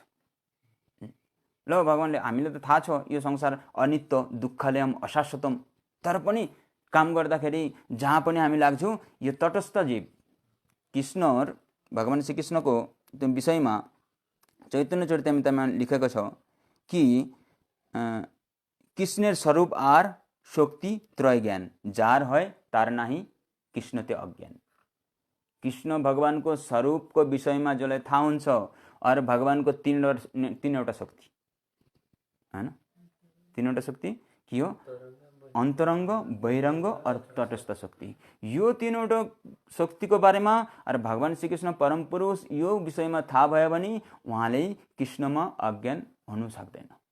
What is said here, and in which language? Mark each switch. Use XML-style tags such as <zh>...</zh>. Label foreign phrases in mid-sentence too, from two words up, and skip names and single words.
<ne>ल भगवानले हामीलाई त थाहा छ यो संसार अनित्य</ne> <sa>दुःखलयम अशाश्वतम,</sa> <ne>तर पनि काम गर्दाखेरि जहाँ पनि हामी लाग्छौँ यो तटस्थ जीव कृष्ण भगवान श्रीकृष्णको त्यो विषयमा चैतन्य चरितामृतमा लेखेको छ कि</ne> <bn>কৃষ্ণের স্বরূপ আর শক্তি ত্রয় জ্ঞান, যার হয় তার নাহি কৃষ্ণ তে অজ্ঞান।</bn> <ne>कृष्ण भगवानको स्वरूपको विषयमा जसलाई थाहा हुन्छ और भगवानको तीनवटा शक्ति हैन, तीनवटा शक्ति के हो? अन्तरङ्ग, बहिरङ्ग और तटस्थ शक्ति। यो तीनवटा शक्तिको बारेमा और भगवान श्रीकृष्ण परम पुरुष यो विषयमा थाहा भयो भने उहाँले कृष्णमा अज्ञान हुनु सक्दैन।</ne>